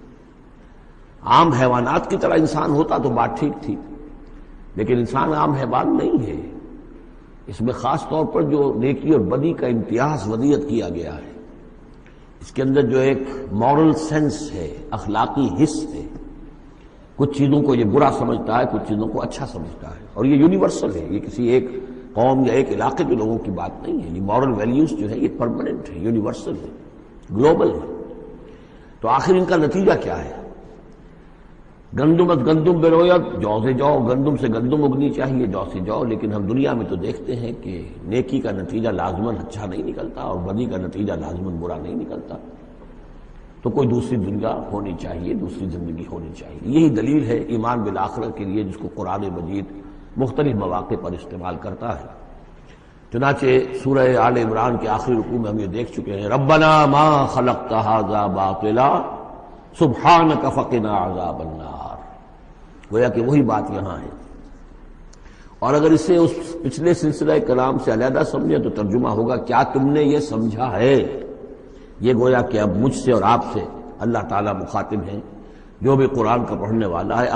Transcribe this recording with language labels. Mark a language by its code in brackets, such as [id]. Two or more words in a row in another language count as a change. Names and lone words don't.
[ur] عام حیوانات کی طرح انسان ہوتا تو بات ٹھیک تھی، لیکن انسان عام حیوان نہیں ہے، اس میں خاص طور پر جو نیکی اور بدی کا امتیاز وضعیت کیا گیا ہے، اس کے اندر جو ایک [en] moral sense [ur] ہے، اخلاقی حس ہے، کچھ چیزوں کو یہ برا سمجھتا ہے، کچھ چیزوں کو اچھا سمجھتا ہے، اور یہ یونیورسل ہے، یہ کسی ایک قوم یا ایک علاقے کے لوگوں کی بات نہیں ہے، یہ [en] moral values [ur] جو ہے یہ پرماننٹ ہے، یونیورسل ہے، گلوبل ہے۔ تو آخر ان کا نتیجہ کیا ہے؟ [fa] گندم از گندم بروید، [ur] جو سے جاؤ، گندم سے گندم اگنی چاہیے، جو سے جاؤ، لیکن ہم دنیا میں تو دیکھتے ہیں کہ نیکی کا نتیجہ لازماً اچھا نہیں نکلتا اور بدی کا نتیجہ لازماً برا نہیں نکلتا۔ تو کوئی دوسری دنیا ہونی چاہیے، دوسری زندگی ہونی چاہیے۔ یہی دلیل ہے ایمان بالآخرت کے لیے، جس کو قرآن مجید مختلف مواقع پر استعمال کرتا ہے۔ چنانچہ سورہ آل عمران کے آخری رکوع میں ہم یہ دیکھ چکے ہیں، [ar] ربنا ما خلقت ھذا باطلا سبحانک فقنا عذاب النار، [ur] گویا کہ وہی بات یہاں ہے۔ اور اگر اسے اس پچھلے سلسلہ کلام سے علیحدہ سمجھے تو ترجمہ ہوگا کیا تم نے یہ سمجھا ہے؟ یہ گویا کہ اب مجھ سے اور آپ سے اللہ تعالیٰ مخاطب ہیں، جو بھی قرآن کا پڑھنے والا ہے۔